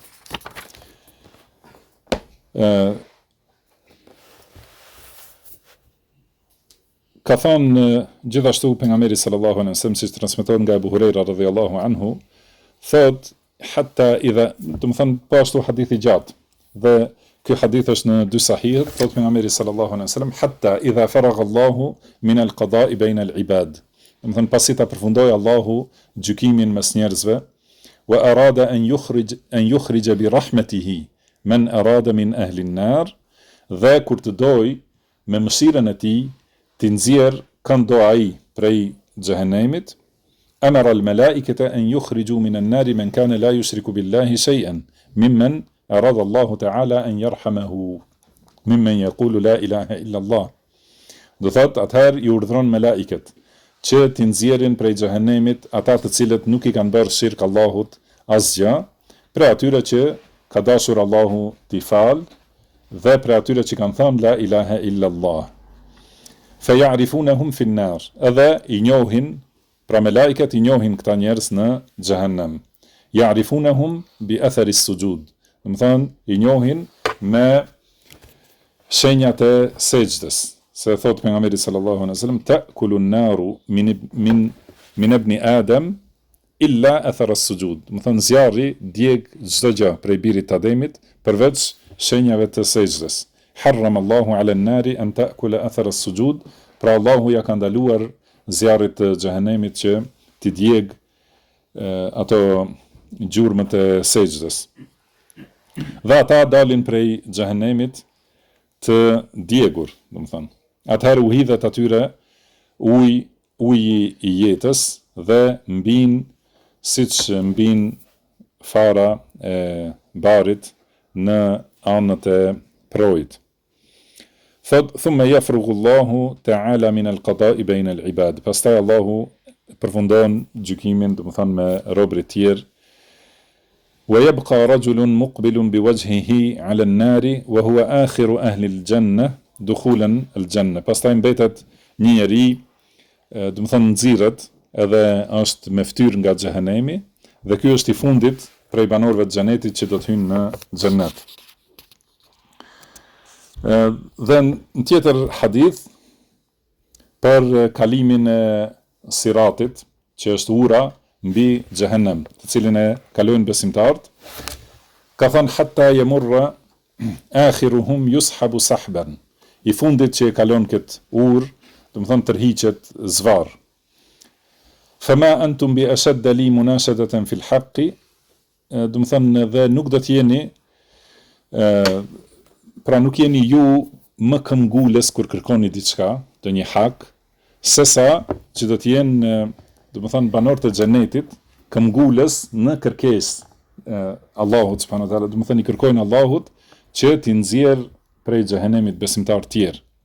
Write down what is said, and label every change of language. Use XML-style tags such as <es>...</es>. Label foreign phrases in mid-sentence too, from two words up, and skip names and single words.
<sq>Ka thënë gjithashtu pejgamberi</sq> <ar>صلى الله عليه وسلم,</ar> <sq>siç transmetohet nga Abu Huraira</sq> <ar>رضي الله عنه,</ar> <sq>thot</sq> <ar>حتى إذا,</ar> <sq>do të thënë po ashtu hadithi gjatë, dhe ky hadith është në dy sahih, thot pejgamberi</sq> <ar>صلى الله عليه وسلم حتى إذا فرغ الله من القضاء بين العباد.</ar> <sq>Do të thënë pasi ta përfundoi Allahu gjykimin mes njerëzve,</sq> <ar>وأراد أن يخرج برحمته من أراد من أهل النار,</ar> <sq>dhe kur të doj me mëshirën e tij të nxjerr kënd do ai prej xhehenemit,</sq> <ar>أمر الملائكة أن يخرجوا من النار من كان لا يشرك بالله شيئا ممن أراد الله تعالى أن يرحمه ممن يقول لا إله إلا الله.</ar> <sq>Do thot atëherë i urdhron melaiket që të nxjerrin prej xhehenemit ata të cilët nuk i kanë bërë shirk Allahut asgjë, për atyre që ka dashur Allahu t'i fal, dhe për atyre që kanë thënë</sq> <ar>لا إله إلا الله. فيعرفونهم في النار,</ar> <sq>edhe i njohin, pra melaiket i njohin këta njerëz në xhehenem.</sq> <ar>يعرفونهم بآثار السجود,</ar> <sq>do të thonë i njohin me shenjat e sejdës. Se thot pejgamberi</sq> <ar>صلى الله عليه وسلم تأكل النار من ابن آدم إلا أثر السجود.</ar> <sq>Do të thonë zjarri djeg çdo gjë prej birit të Ademit përveç shenjave të sejdës.</sq> <ar>حرم الله على النار أن تأكل أثر السجود,</ar> <sq>pra Allahu ja ka ndaluar zjarrit të xhehenemit që t'i djeg ato gjurmët e sejdës. Dhe ata dalin prej xhehenemit të djegur, do të thonë. Atëherë u hidhet atyre uji i jetës dhe mbin siç mbin fara e barit në anët e projit.</sq> <ar>Thot ثم يفرغ الله تعالى من القضاء بين العباد.</ar> <sq>Pastaj Allahu përfundon gjykimin, do të thonë me robërit e tjerë.</sq> <ar>ويبقى رجل مقبل بوجهه على النار وهو آخر أهل الجنة دخولا الجنة.</ar> <sq>Pastaj mbetet një njeri, do të thonë nxirret edhe është me fytyrë nga xhehenemi, dhe ky është i fundit prej banorëve të xhenetit që do të hyjnë në xhenet. Dhe në tjetër hadith për kalimin e siratit, që është ura mbi xhehenem, të cilin e kalojnë besimtarët, ka thënë</sq> <ar>حتى يمر آخرهم يسحب سحبا.</ar> <sq>I fundit që e kalon këtë urë, do të thonë tërhiqet zvarr.</sq> <ar>فما أنتم بأشد لي مناشدة في الحق,</ar> <sq>do të thonë dhe nuk do të jeni, pra nuk jeni ju më këmbgulës kur kërkoni diçka, do një hak, sesa që do të jenë, do të thonë banorët e xhenetit këmbgulës në kërkesë Allahut</sq> <ar>سبحانه وتعالى,</ar> <sq>do të thonë i kërkojnë Allahut që t'i nxjerr prej xhehenemit besimtar tjerë.</sq>